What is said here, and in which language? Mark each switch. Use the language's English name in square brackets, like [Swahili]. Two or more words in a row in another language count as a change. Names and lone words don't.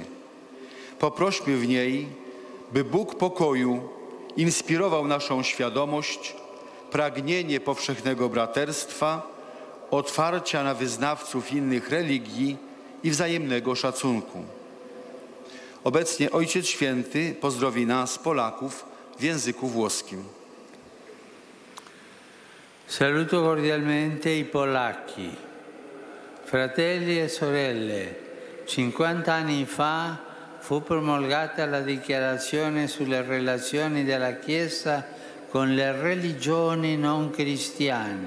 [Polish] Poprośmy w niej, by Bóg pokoju inspirował naszą świadomość, pragnienie powszechnego braterstwa, otwarcia na wyznawców innych religii i wzajemnego szacunku. Obecnie Ojciec Święty pozdrowi nas, Polaków, w języku włoskim. [Italian] Saluto cordialmente i polacchi. Fratelli e sorelle, 50 anni fa fu promulgata la dichiarazione sulle relazioni della Chiesa con le religioni non cristiane.